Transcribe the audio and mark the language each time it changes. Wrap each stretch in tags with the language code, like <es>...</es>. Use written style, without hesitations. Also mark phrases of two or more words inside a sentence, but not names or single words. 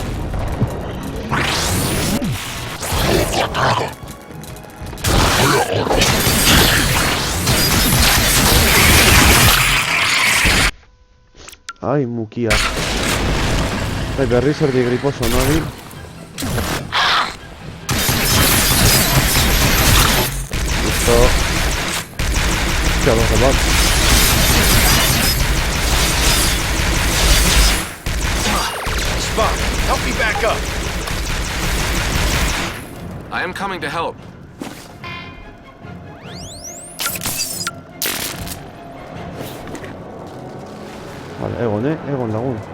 <eu>Ay, mukia. Ay, berriz erdi griposo, nabil. Listo. Hostia, bat.</eu> <en>Spock, help me back up! I am coming to help.</en> <eu>Vale, Egon lagun.</eu>